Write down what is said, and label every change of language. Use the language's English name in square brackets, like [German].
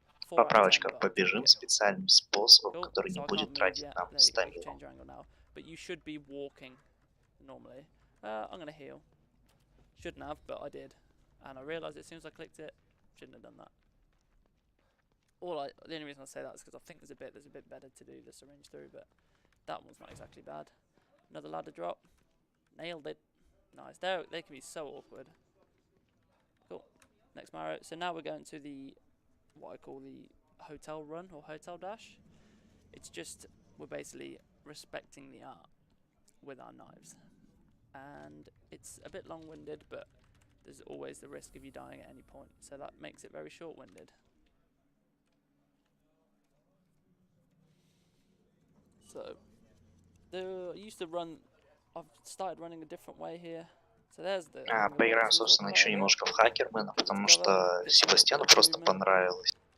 [Russian] Поправочка. Побежим специальным способом, который не будет тратить нам стамину. [English] But you should be walking normally. I'm gonna heal. Shouldn't have, but I did. And I realised as soon as I clicked it, shouldn't have done that. The only reason I say that is because I think there's a bit better to do the syringe through, but that one's not exactly bad. Another ladder drop. Nailed it. Nice. They can be so awkward. Cool. Next Marrow. So now we're going to the, what I call the hotel run or hotel dash. It's just, we're basically respecting the art with our knives. And it's a bit long-winded, but there's always the risk of you dying at any point. So that makes it very short-winded. So, I used to run, I've started running a different way here. So there's the... [Russian] Поиграем, собственно, еще немножко в Хакермена, потому что Себастьяну просто понравилось.